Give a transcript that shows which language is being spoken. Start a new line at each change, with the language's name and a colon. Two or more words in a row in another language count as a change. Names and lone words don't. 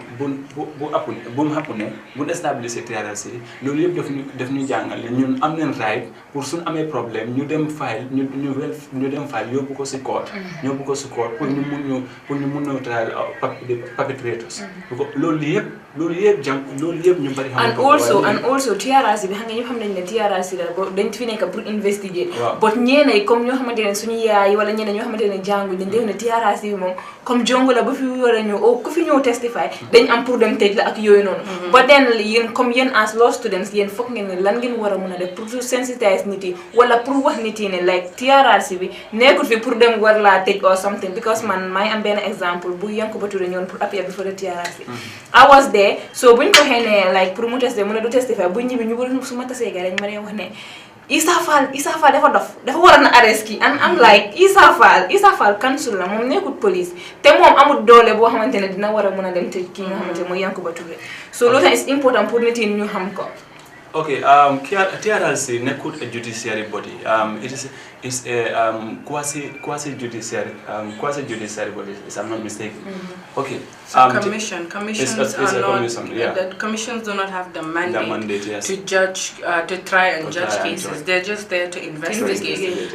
Wolof: happen bu establish TRC loolu yëpp def ñu jàngale ñun am nañ right pour suñ amee problème ñu dem file yóbbu ko si court pour ñu mun ñu
English: trial perpetrators
Wolof: loolu yëpp ñu bari xamutoon
English: and also
Wolof: TRC bi xam nga ñëpp xam nañ ne TRC la dañ fi nekk pour investiguer but ñeenay comme ñoo xamante ne suñu yaay wala ñeneen ñoo xamante ne jàngu dañ def ne TRC bi moom comme jongo la ba fi war a ñëw ku fi ñëw testify dañ am pour dem tëj la ak yooyu noonu ba den yéen comme yéen
English: as law students
Wolof: yéen foog ngeen ne lan ngeen war a mën a def pour sensitiser nit yi wala pour wax nit yi ne like TRC bi nekkul fi pour dem war laa tëj
English: or something because
Wolof: man may am benn exemple bu Yankuba Touré ñëwoon pour appear bi
English: for the TRC I was there
Wolof: so buñ ko xëy ne like pour mu testé mu ne du testify bu ñibbi ñu bëri su ma tasee gars dañ ma ne wax ne Issa Fall dafa war na arrest ki
English: and I'm like
Wolof: Issa Fall council la moom nekkul police te moom amul doole boo xamante ne dina war a mën a dem tëj ki nga xamante ne mooy Yankuba Touré so loolu tamit
English: it's important
Wolof: pour nit yi ñu xam ko.
English: Okay, TRC nekkul a judiciary body. It's a quasi judiciary body, if I'm not mistaken. Okay. Commissions are not. The commissions do not have the mandate yes. to judge, to try and judge cases. They're just there to investigate.